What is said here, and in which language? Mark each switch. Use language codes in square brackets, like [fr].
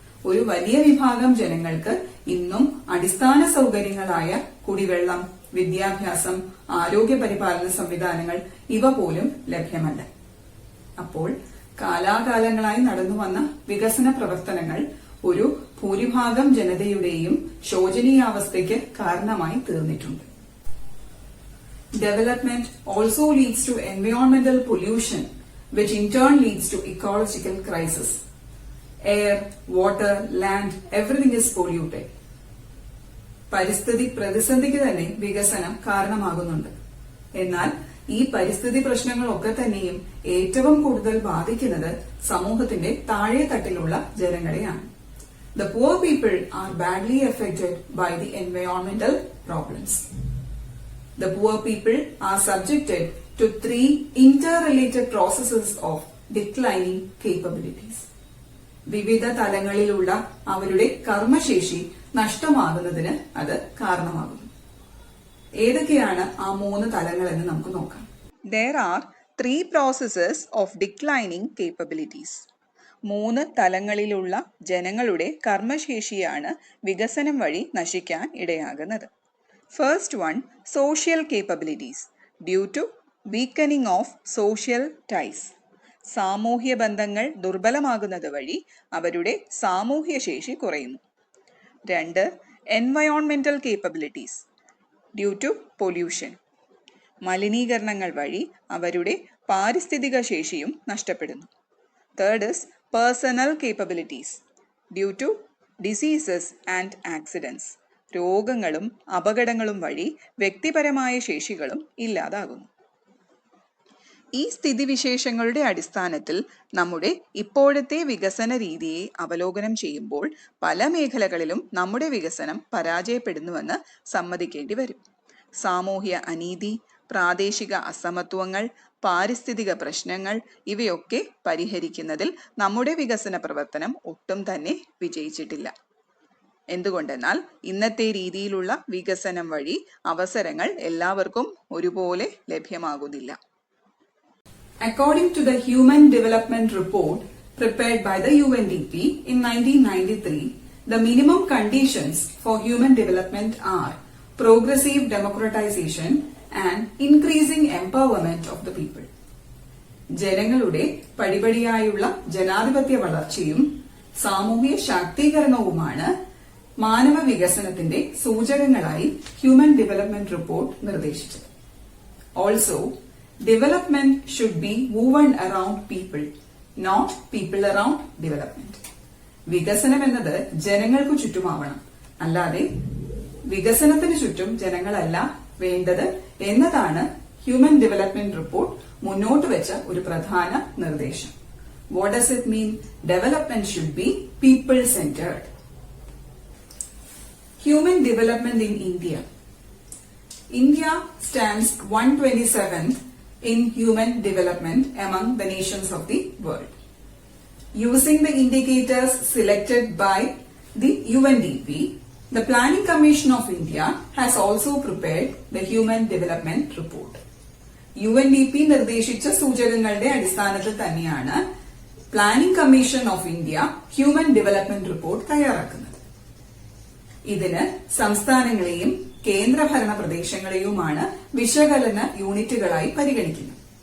[ml] ഒരു വലിയ വിഭാഗം ജനങ്ങൾക്ക് ഇന്നും അടിസ്ഥാന സൗകര്യങ്ങളായ കുടിവെള്ളം, വിദ്യാഭ്യാസം, ആരോഗ്യ പരിപാലന സംവിധാനങ്ങൾ ഇവ പോലും ലഭ്യമല്ല. അപ്പോൾ കാലാകാലങ്ങളായി നടന്നുവന്ന വികസന പ്രവർത്തനങ്ങൾ ഒരു ഭൂരിഭാഗം ജനതയുടെയും ശോചനീയാവസ്ഥയ്ക്ക് കാരണമായി തീർന്നിട്ടുണ്ട്. [en] Development also leads to environmental pollution, which in turn leads to ecological crisis. Air, water, land, everything is polluted. [ml] പരിസ്ഥിതി പ്രതിസന്ധിക്ക് തന്നെ വികസനം കാരണമാകുന്നുണ്ട്. എന്നാൽ ഈ പരിസ്ഥിതി പ്രശ്നങ്ങളൊക്കെ തന്നെയും ഏറ്റവും കൂടുതൽ ബാധിക്കുന്നത് സമൂഹത്തിന്റെ താഴെ തട്ടിലുള്ള ജനങ്ങളെയാണ്. [en] The poor people are badly affected by the environmental problems. The poor people are subjected to 3 interrelated processes of declining capabilities. [ml] വിവിധ തലങ്ങളിലുള്ള അവരുടെ കർമ്മശേഷി നഷ്ടമാകുന്നതിന് അത് കാരണമാകുന്നു. ഏതൊക്കെയാണ് ആ 3 തലങ്ങൾ എന്ന് നമുക്ക് നോക്കാം. [en] There are 3 processes of declining capabilities. [ml] 3 തലങ്ങളിലുള്ള ജനങ്ങളുടെ കർമ്മശേഷിയാണ് വികസനം വഴി നശിക്കാൻ ഇടയാകുന്നത്. [en] First one, social capabilities due to weakening of social ties. [ml] സാമൂഹ്യ ബന്ധങ്ങൾ ദുർബലമാകുന്നത് വഴി അവരുടെ സാമൂഹ്യ ശേഷി കുറയുന്നു. [en] 2, environmental capabilities due to pollution. [ml] മലിനീകരണങ്ങൾ വഴി അവരുടെ പാരിസ്ഥിതിക ശേഷിയും നഷ്ടപ്പെടുന്നു. [en] 3rd is personal capabilities due to diseases and accidents. [ml] രോഗങ്ങളും അപകടങ്ങളും വഴി വ്യക്തിപരമായ ശേഷികളും ഇല്ലാതാകുന്നു. ഈ സ്ഥിതിവിശേഷങ്ങളുടെ അടിസ്ഥാനത്തിൽ നമ്മുടെ ഇപ്പോഴത്തെ വികസന രീതിയെ അവലോകനം ചെയ്യുമ്പോൾ പല മേഖലകളിലും നമ്മുടെ വികസനം പരാജയപ്പെടുന്നുവെന്ന് സമ്മതിക്കേണ്ടി വരും. സാമൂഹ്യ അനീതി, പ്രാദേശിക അസമത്വങ്ങൾ, പാരിസ്ഥിതിക പ്രശ്നങ്ങൾ ഇവയൊക്കെ പരിഹരിക്കുന്നതിൽ നമ്മുടെ വികസന പ്രവർത്തനം ഒട്ടും തന്നെ വിജയിച്ചിട്ടില്ല. എന്തുകൊണ്ടെന്നാൽ ഇന്നത്തെ രീതിയിലുള്ള വികസനം വഴി അവസരങ്ങൾ എല്ലാവർക്കും ഒരുപോലെ ലഭ്യമാകുന്നില്ല. [en] According to the Human Development Report prepared by the UNDP in 1993, the minimum conditions for human development are progressive democratization and increasing empowerment of the people. [ml] ജനങ്ങളുടെ പടിപടിയായുള്ള ജനാധിപത്യ വളർച്ചയും സാമൂഹ്യ ശാക്തീകരണവുമാണ് മാനവ വികസനത്തിന്റെ സൂചകങ്ങളായി ഹ്യൂമൻ ഡെവലപ്മെന്റ് റിപ്പോർട്ട് നിർദ്ദേശിച്ചത്. [en] Also, development should be woven around people, not people around development. [ml] വികസനം എന്നത് ജനങ്ങൾക്ക് ചുറ്റുമാവണം, അല്ലാതെ വികസനത്തിന് ചുറ്റും ജനങ്ങളല്ല വേണ്ടത് എന്നതാണ് ഹ്യൂമൻ ഡെവലപ്മെന്റ് റിപ്പോർട്ട് മുന്നോട്ട് വെച്ച ഒരു പ്രധാന നിർദ്ദേശം. [en] What does it mean? Development should be people-centered. Human development in India. India stands 127th in human development among the nations of the world. Using the indicators selected by the UNDP, the Planning Commission of India has also prepared the Human Development Report. [ml] UNDP നിർദ്ദേശിച്ച സൂചകങ്ങളുടെ അടിസ്ഥാനത്തിൽ തന്നെയാണ് planning commission of India human development report തയ്യാറാക്കുന്നത്. ഇതിന് സംസ്ഥാനങ്ങളെയും കേന്ദ്രഭരണ പ്രദേശങ്ങളെയുമാണ് വിശകലന യൂണിറ്റുകളായി പരിഗണിക്കുന്നത്.